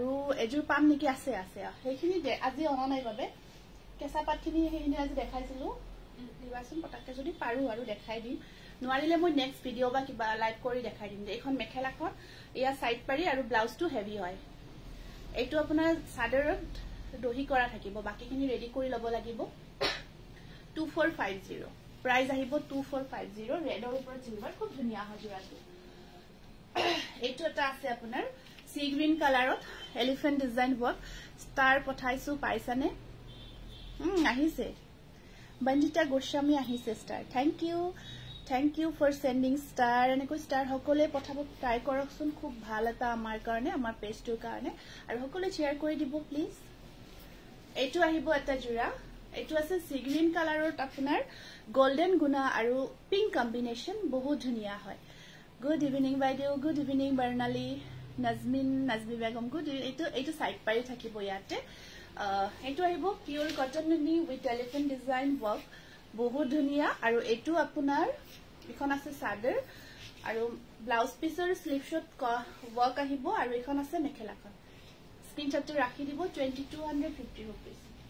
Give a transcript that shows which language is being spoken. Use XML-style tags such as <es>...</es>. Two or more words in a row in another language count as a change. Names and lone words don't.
<as>এজোৰ পাম নেকি আছে আছে সেইখিনি আজি অনা নাই বাবে কেঁচাপাতখিনি সেইখিনি আজি দেখাইছিলো দিবাচোন পটাকে যদি পাৰো আৰু দেখাই দিম নোৱাৰিলে মই</as> <en>next video</en> <as>বা কিবা লাইভ কৰি দেখাই দিম এখন মেখেলাখন ইয়া সাইড পাৰি আৰু ব্লাউজটো হেভি হয় এইটো আপোনাৰ সাদৰত দহি কৰা থাকিব বাকিখিনি ৰেডি কৰি লব লাগিব 2450 প্ৰাইস আহিব 2450 ৰেডৰ ওপৰত সিলভাৰ খুব ধুনিয়া হয় জোৰাটো এইটো এটা আছে আপোনাৰ</as> <en>sea green</en> <as>কালাৰত</as> <en>elephant design work star</en> <as>পঠাইছো পাইছানে আহিছে বঞ্জিতা গোস্বামী আহিছে স্টার</as> <en>thank you for sending star</en> <as>এনেকৈ স্টার সকলে পঠাব ট্রাই কৰকচোন খুব ভাল এটা আমাৰ কাৰণে আমাৰ পেজটোৰ কাৰণে আৰু সকলে শেয়াৰ কৰি দিব প্লিজ এইটো আহিব এটা জোৰা এইটো আছে</as> <en>sea green</en> <as>কালাৰত আপোনাৰ গোল্ডেন গুনা আৰু</as> <en>pink combination</en> <as>বহুত ধুনিয়া হয়</as> <en>good evening</en> <as>বাইদেউ</as> <en>good evening</en> <as>বৰ্ণালী নাজমি বেগম গুড এইটো সাইড পাৰি থাকিব ইয়াতে এইটো আহিব</as> <en>pure cotton</en> <as>নুনি</as> <en>with elephant design work</en> <as>বহুত ধুনিয়া আৰু এইটো আপোনাৰ এখন আছে সাদৰ আৰু ব্লাউজ পিসৰ</as> <en>sleeveshot work</en> <as>আহিব আৰু এখন আছে মেখেলাখন স্ক্রিনশটটো ৰাখি দিব 2250 रुपीस</as>